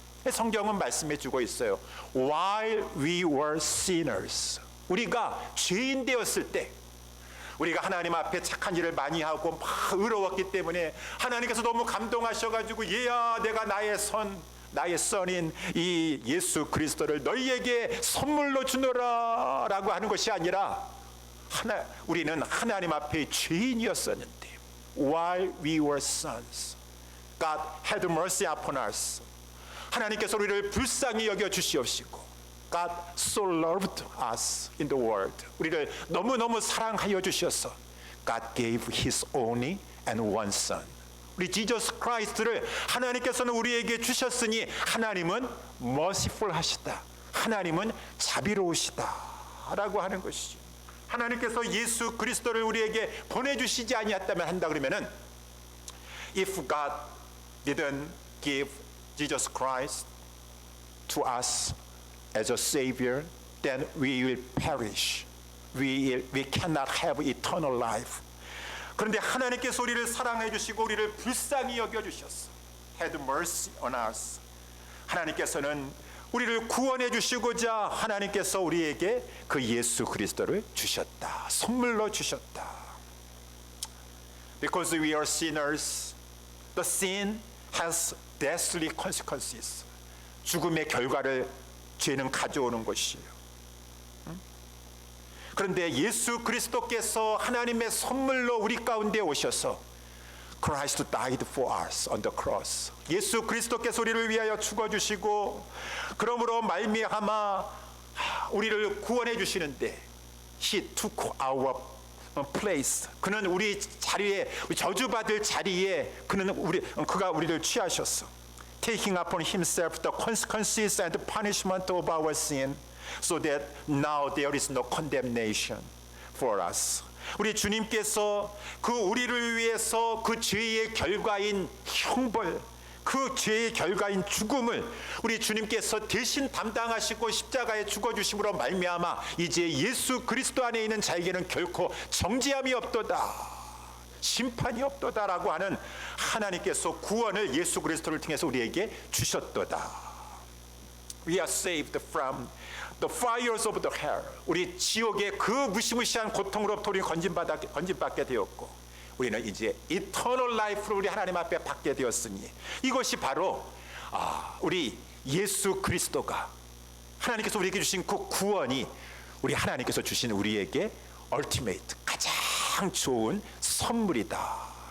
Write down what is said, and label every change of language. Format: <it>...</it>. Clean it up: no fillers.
<ko>성경은 말씀해 주고 있어요.</ko> <en>While we were sinners,</en> <ko>우리가 죄인 되었을 때 우리가 하나님 앞에 착한 일을 많이 하고 막 의로웠기 때문에 하나님께서 너무 감동하셔가지고 얘야 내가 나의 선인 이 예수 그리스도를 너희에게 선물로 주노라 라고 하는 것이 아니라 우리는 하나님 앞에 죄인이었었는데</ko> <en>While we were sons, God had mercy upon us.</en> <ko>하나님께서 우리를 불쌍히 여겨 주시옵시고</ko> <en>God so loved us in the world.</en> <ko>우리를 너무너무 사랑하여 주셔서</ko> <en>God gave His only and one son.</en> <ko>우리 지저스 크라이스트를 하나님께서는 우리에게 주셨으니 하나님은 merciful 하시다. 하나님은 자비로우시다 라고 하는 것이죠. 하나님께서 예수 그리스도를 우리에게 보내주시지 아니했다면 한다 그러면은</ko> <en>If God didn't give Jesus Christ to us as a Savior, then we will perish. we cannot have eternal life.</en> <ko>그런데 하나님께서 우리를 사랑해 주시고 우리를 불쌍히 여겨 주셨어.</ko> <en>Had mercy on us.</en> <ko>하나님께서는 우리를 구원해 주시고자 하나님께서 우리에게 그 예수 그리스도를 주셨다. 선물로 주셨다.</ko> <en>Because we are sinners, the sin has deathly consequences.</en> <ko>죽음의 결과를 죄는 가져오는 것이에요. 그런데 예수 그리스도께서 하나님의 선물로 우리 가운데 오셔서</ko> <en>Christ died for us on the cross.</en> <ko>예수 그리스도께서 우리를 위하여 죽어주시고 그러므로 말미암아 우리를 구원해 주시는데</ko> <en>He took our place.</en> <ko>그는 우리 자리에 저주받을 자리에 그가 우리를 취하셨어.</ko> <en>Taking upon himself the consequences and the punishment of our sin, so that now there is no condemnation for us.</en> <ko>우리 주님께서 그 우리를 위해서 그 죄의 결과인 형벌, 그 죄의 결과인 죽음을 우리 주님께서 대신 담당하시고 십자가에 죽어주심으로 말미암아 이제 예수 그리스도 안에 있는 자에게는 결코 정죄함이 없도다, 심판이 없도다라고 하는 하나님께서 구원을 예수 그리스도를 통해서 우리에게 주셨도다.</ko> <en>We are saved from the fires of the hell.</en> <ko>우리 지옥의 그 무시무시한 고통으로부터 우리 건진받게 되었고 우리는 이제 eternal life를 우리 하나님 앞에 받게 되었으니 이것이 바로 우리 예수 그리스도가 하나님께서 우리에게 주신 그 구원이 우리 하나님께서 주신 우리에게 ultimate 가장 좋은 선물이다.</ko>